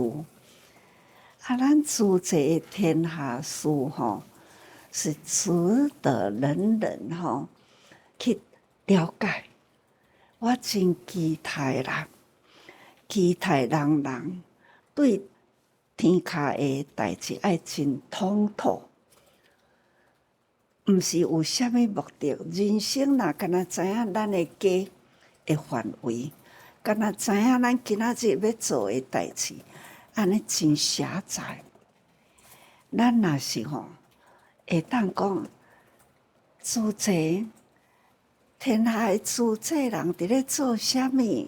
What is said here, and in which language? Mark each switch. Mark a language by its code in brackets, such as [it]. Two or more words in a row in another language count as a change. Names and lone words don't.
[nan] 咱主这天下事是值得人人去了解。我真期待啦，期待人人对天下的代志爱真通透，毋是有啥物目的。人生若敢若知影咱的家的范围，敢若知影咱今仔日要做的代志，安尼真狭窄。咱若是会当讲，主持天下的主持人伫咧做啥物？